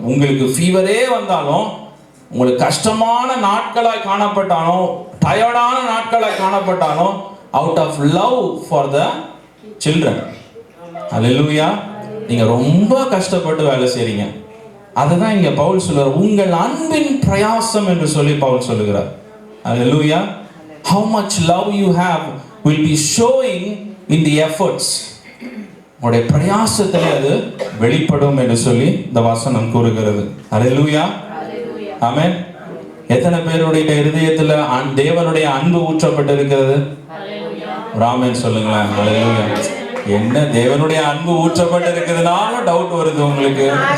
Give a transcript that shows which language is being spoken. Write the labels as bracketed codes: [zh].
[ta] உங்களுக்கு ஃபீவரே வந்தாலும், உங்களுக்கு கஷ்டமான நாட்களாய் காணப்பட்டாலும், டயர்டான நாட்களாய் காணப்பட்டாலும், [en] out of love for the children, [ta] அல்லேலூயா, நீங்கள் ரொம்ப கஷ்டப்பட்டு வேலை செய்கிறீங்க. அதுதான் இங்கே பவுல் சொல்லுவார், உங்கள் அன்பின் பிரயாசம் என்று சொல்லி பவுல் சொல்லுகிறார். அல்லேலூயா. [en] How much love you have will be showing in the efforts. [ta] உங்களுடைய பிரயாசத்திலே அது வெளிப்படும் என்று சொல்லி இந்த வசனம் கூறுகிறது. அல்லேலூயா. ஆமென். எத்தனை பேருடைய இருதயத்துல தேவனுடைய அன்பு ஊற்றப்பட்டிருக்கிறது? ஆமென் சொல்லுங்களேன். அல்லேலூயா. என்ன தேவனுடைய அன்பு ஊற்றப்பட்டிருக்கிறதுனாலும் டவுட் வருது உங்களுக்கு.